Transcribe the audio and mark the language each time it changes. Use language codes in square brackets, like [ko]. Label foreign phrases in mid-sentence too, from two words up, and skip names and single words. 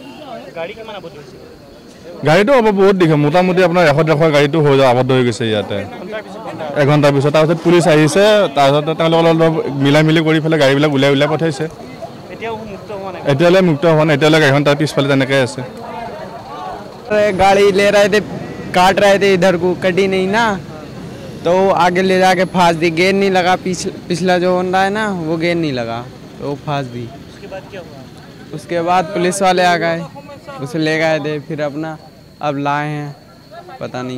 [as] গাড়ীটো হ'ব বহুত দীঘল মোটামুটি আপোনাৰ 100-150 গাড়ীটো হৈ যাব আবদ্ধ হৈ গৈছে ইয়াতে 1 ঘণ্টাৰ পিছত তাৰপিছত পুলিচ আহিছে তাৰপিছত তেওঁলোকৰ অলপ মিলাই কৰি পেলাই গাড়ীবিলাক উলিয়াই পঠাইছে এতিয়ালৈ মুক্ত হোৱা নাই এতিয়ালৈ গাড়ীখন তাৰ পিছফালে তেনেকৈ আছে [hi] गाड़ी ले रहे थे काट रहे थे इधर को कटी नहीं ना तो आगे ले जाके फांस दी गेयर नहीं लगा पिछला जो होंडा है ना वो गेयर नहीं लगा तो वो फांस दी उसके बाद क्या हुआ उसके बाद पुलिस वाले आ गए उसे ले गए थे फिर अपना अब लाए हैं पता नहीं